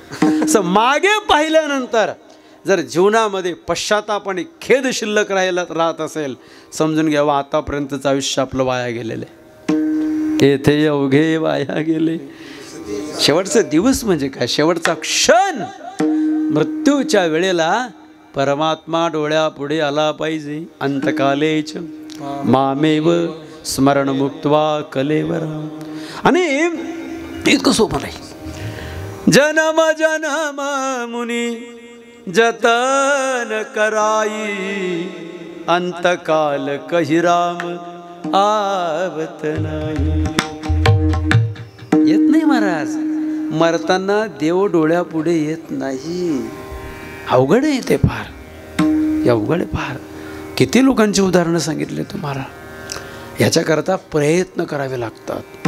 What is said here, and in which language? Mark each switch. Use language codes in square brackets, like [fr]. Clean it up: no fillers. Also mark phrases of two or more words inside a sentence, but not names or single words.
[mr] असं मागे पाहिल्यानंतर जर जीवनामध्ये पश्चाताप आणि खेद शिल्लक राहत असेल समजून घ्यावं आतापर्यंतचं आयुष्य आपलं वाया गेलेलं आहे. येथे अवघे वाया गेले. शेवटचा दिवस म्हणजे काय, शेवटचा क्षण. मृत्यूच्या वेळेला परमात्मा डोळ्यापुढे आला पाहिजे. [sa] अंतकालेच मामेव स्मरण मुक्त्वा कलेवर. [mr] आणि इतकं सोपं नाही. [awa] जन्म जन्म मुनी जतन कराई, अंतकाल कही राम आवत नाही. [mr] येत नाही महाराज. मरताना देव डोळ्यापुढे येत नाही. अवघड आहे ते फार. अवघड आहे फार. किती लोकांची उदाहरणं सांगितले तुम्हाला. याच्याकरता प्रयत्न करावे लागतात.